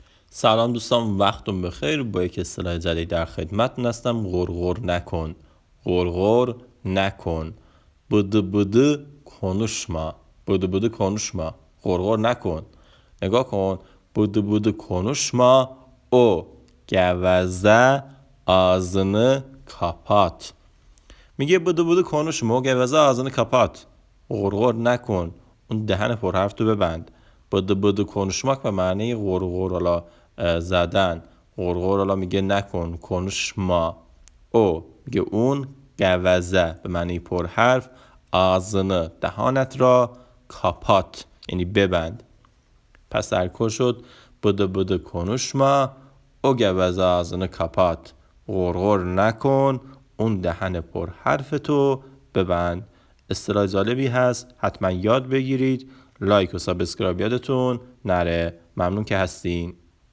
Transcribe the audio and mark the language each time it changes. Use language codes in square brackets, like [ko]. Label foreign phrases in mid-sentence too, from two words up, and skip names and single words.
[fa] سلام دوستان، وقتون بخیر. با یک اصطلاح جدید در خدمتتون هستم. غرغر نکن. غرغر نکن. [tr] Bıdı bıdı konuşma. Bıdı bıdı konuşma. [fa] غرغر نکن. نگاه کن. [tr] Bıdı bıdı konuşma. O geveze ağzını kapat. میگه bıdı bıdı konuşma. O geveze ağzını kapat. [fa] غرغر نکن. اون دهن پرحرف تو ببند. [tr] bıdı bıdı konuşmak [fa] به معنی غرغر حالا زدن. غرغر حالا میگه نکن. konuşma. او میگه اون. گوزه به معنی پرحرف. ağzını دهانت را. kapat یعنی ببند. پس در کل شد [tr] bıdı bıdı konuşma. o geveze ağzını kapat. [fa] غرغر نکن. اون دهن پر حرف تو ببند. اصطلاح جالبی هست، حتما یاد بگیرید. لایک و سابسکرایب یادتون نره. ممنون که هستین.